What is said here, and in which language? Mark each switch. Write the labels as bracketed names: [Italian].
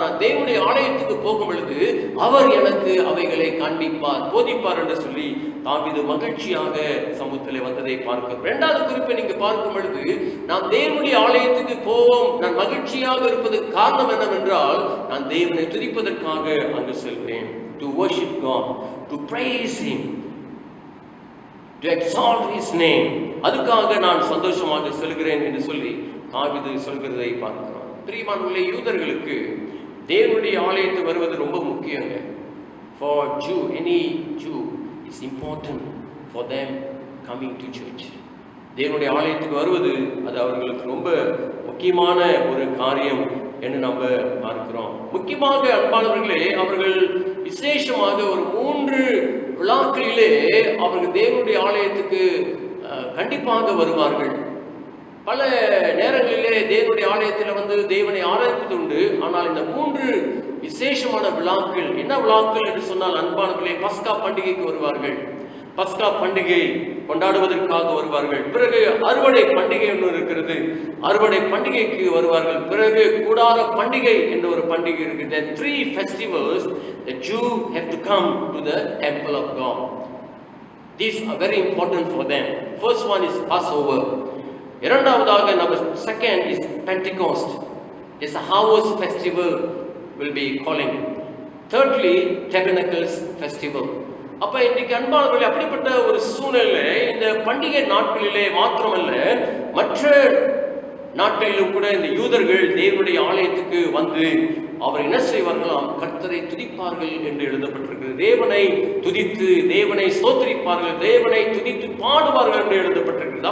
[Tamil] நான் தேவனுடைய ஆலயத்துக்கு போகும் பொழுது அவர் எனக்கு அவைகளை காண்பிப்பார், போதிப்பார் என்று சொல்லி தாவீது மகிழ்ச்சியாக சமூகத்திலே வந்ததை பார்க்கிறோம். இரண்டாவது குறிப்பை நீங்க பார்க்கும் பொழுது, நாம் தேவனுடைய ஆலயத்துக்கு போவோம், நான் மகிழ்ச்சியாக இருப்பதற்கு காரணம் என்னவென்றால், நான் தேவனை துதிப்பதற்காக அங்கு செல்வேன். [English] To worship God, to praise Him, to exalt His name. [Tamil] அதுக்காக நான் சந்தோஷமாக செல்கிறேன் என்று சொல்லி தாவீது சொல்கிறதை பார்க்கிறோம். பிரியமானவர்களே, யூதர்களுக்கு தேவனுடைய ஆலயத்துக்கு வருவது ரொம்ப முக்கியங்க. [English] For Jew, any Jew, it's important for them coming to church. [Tamil] தேவனுடைய ஆலயத்துக்கு வருவது அது அவர்களுக்கு ரொம்ப முக்கியமான ஒரு காரியம் என்று நம்ம பார்க்கிறோம். முக்கியமாக அன்பானவர்களே, அவர்கள் விசேஷமாக ஒரு 3 விழாக்களிலே அவர்கள் தேவனுடைய ஆலயத்துக்கு கண்டிப்பாக வருவார்கள். பல நேரங்களிலே தேவனுடைய ஆலயத்தில் வந்து தேவனை ஆராதிப்பது உண்டு. ஆனால் இந்த 3 விசேஷமான விழாக்கள், என்ன விழாக்கள் என்று சொன்னால் அன்பானவர்களே, பஸ்கா பண்டிகைக்கு வருவார்கள். பஸ்கா பண்டிகை கொண்டாடுவதற்காக வருவார்கள். பிறகு அறுவடை பண்டிகை ஒன்று இருக்கிறது, அறுவடை பண்டிகைக்கு வருவார்கள். பிறகு கூடார பண்டிகை என்ற ஒரு பண்டிகை இருக்குது. [English] The 3 festivals the Jew have to come to the temple of God. These are very important for them. First one is Passover. [Tamil] இரண்டாவதாக [English] number 2 is Pentecost. It's a harvest festival will be calling. Thirdly, Tabernacles festival. [Tamil] அப்ப இன்னைக்கு அன்பானவர்களே, அப்படிப்பட்ட ஒரு சூழ்நிலை இந்த பண்டிகை நாட்களிலே மாத்திரமல்ல, மற்ற நாட்களிலும் கூட இந்த யூதர்கள் தேவனுடைய ஆலயத்துக்கு வந்து அவர் என்ன செய்வார்களாம்? கர்த்தரை துதிப்பார்கள் என்று எழுதப்பட்டிருக்கிறது. தேவனை துதித்து தேவனை ஸ்தோத்திரிப்பார்கள், தேவனை துதித்து பாடுவார்கள் என்று எழுதப்பட்டிருக்கிறது.